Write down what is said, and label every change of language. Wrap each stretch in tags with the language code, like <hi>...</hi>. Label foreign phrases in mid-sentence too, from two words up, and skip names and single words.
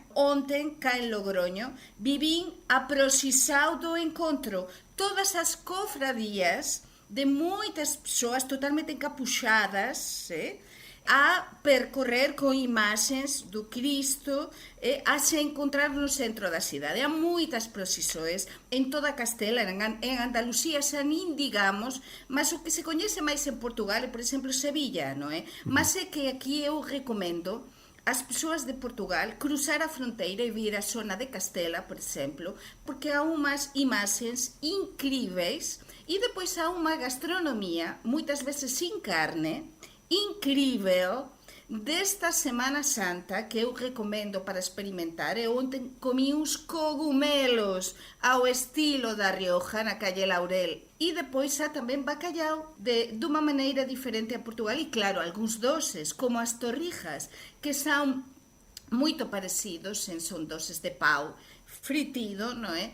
<pt>Ontem, cá em Logroño, vivín a procissão do encontro. Todas as cofradias de muitas pessoas totalmente encapuchadas, a percorrer com imagens do Cristo, a se encontrar no centro da cidade.</pt> <gl>Há muitas procissões em toda a Castela, em Andalucía xa nin digamos, mas o que se coñece máis en Portugal é, por exemplo, Sevilla, non é?</gl> <pt>Mas é que aquí eu recomendo as persoas de Portugal cruzar a fronteira e vir á zona de Castela, por exemplo, porque há umas imagens incríveis e depois há uma gastronomia, muitas vezes sin carne, incrível, desta Semana Santa que eu recomendo para experimentar. Eu ontem comi uns cogumelos ao estilo da Rioja, na Calle Laurel, e depois há também bacalhau de uma maneira diferente a Portugal, e claro, alguns doces, como as torrijas, que são muito parecidos, são doces de pau fritido, não é?</pt>